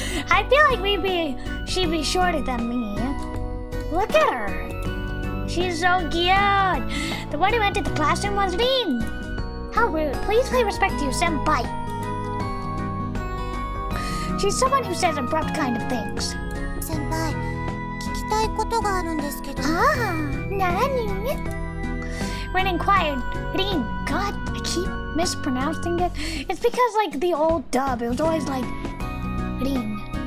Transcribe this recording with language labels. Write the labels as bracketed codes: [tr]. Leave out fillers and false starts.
[en] I feel like she'd be shorter than me. Look at her. She's so cute. The one who entered the classroom was Rin. How rude. Please pay respect to your senpai. She's someone who says abrupt kind of things. [ja] 先輩、聞きたいことがあるんですけど。 [en] Ah, [ja] nani? [en] Rin inquired. Rin, God, I keep mispronouncing it. It's because, like, the old dub, it was always like Rin.